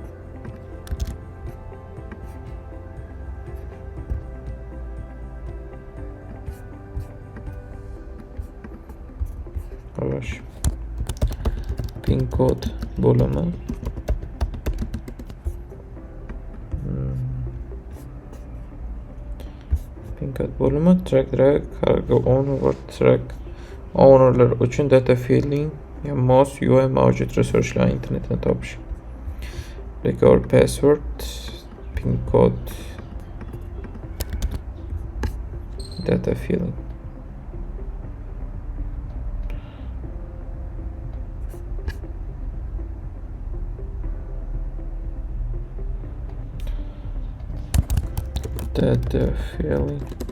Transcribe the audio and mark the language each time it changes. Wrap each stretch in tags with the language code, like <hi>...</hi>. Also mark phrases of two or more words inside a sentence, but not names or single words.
<uz>Xo'sh. Pin kod bo'limi. Pin kod bo'limi</uz> <en>track drag cargo owner</en> <uz>va</uz> <en>track ownerlar</en> <uz>uchun</uz> <en>data filling</en> <uz>ya mos UI mavjud resurslar internetdan topish.</uz> <en>Recover password, pin kod, data filling. Data filling.</en>